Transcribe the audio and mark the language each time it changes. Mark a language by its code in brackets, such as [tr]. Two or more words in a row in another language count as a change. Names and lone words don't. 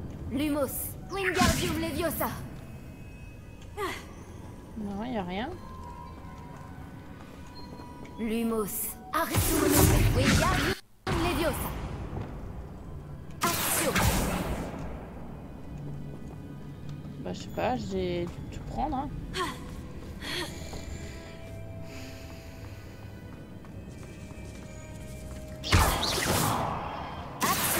[fr] Lumos, Wingardium Leviosa. Non, y a rien. Lumos, Artium, Wingardium Leviosa. Action. Bah, je sais pas, j'ai dû tout prendre. Hein. Action.